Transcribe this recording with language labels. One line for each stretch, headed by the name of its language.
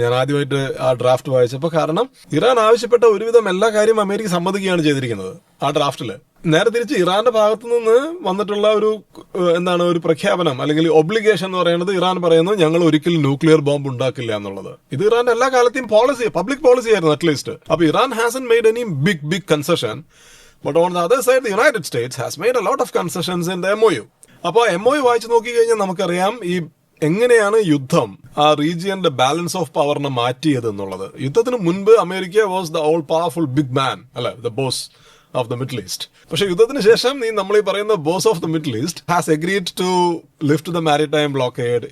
Malayalam: ഞാൻ ആദ്യമായിട്ട് ആ ഡ്രാഫ്റ്റ് വായിച്ചപ്പോൾ, കാരണം ഇറാൻ ആവശ്യപ്പെട്ട ഒരുവിധം എല്ലാ കാര്യവും അമേരിക്ക സമ്മതിക്കുകയാണ് ചെയ്തിരിക്കുന്നത് ആ ഡ്രാഫ്റ്റില്. നേരെ തിരിച്ച് ഇറാന്റെ ഭാഗത്തു നിന്ന് വന്നിട്ടുള്ള ഒരു പ്രഖ്യാപനം അല്ലെങ്കിൽ ഒബ്ലിഗേഷൻ എന്ന് പറയുന്നത്, ഇറാൻ പറയുന്നത് ഞങ്ങൾ ഒരിക്കലും ന്യൂക്ലിയർ ബോംബ് ഉണ്ടാക്കില്ല എന്നുള്ളത്. ഇത് ഇറാന്റെ എല്ലാ കാലത്തെയും പബ്ലിക് പോളിസി ആയിരുന്നു അറ്റ്ലീസ്റ്റ്. അപ്പൊ Iran
English: Hasn't made any big concession. But on the other side, the United States has made a lot of concessions in the MOU.
Malayalam: അപ്പോൾ MOU വായിച്ചു നോക്കി കഴിഞ്ഞാൽ നമുക്കറിയാം, ഈ എങ്ങനെയാണ് യുദ്ധം ആ റീജിയന്റെ ബാലൻസ് ഓഫ് പവറിനെ മാറ്റിയത് എന്നുള്ളത്. യുദ്ധത്തിന് മുൻപ് America
English: was the all powerful big man,
Malayalam: അല്ലെ,
English: The boss of the Middle East.
Malayalam: പക്ഷെ യുദ്ധത്തിന് ശേഷം നമ്മൾ ഈ പറയുന്ന
English: Boss of the Middle East has agreed to lift the maritime blockade.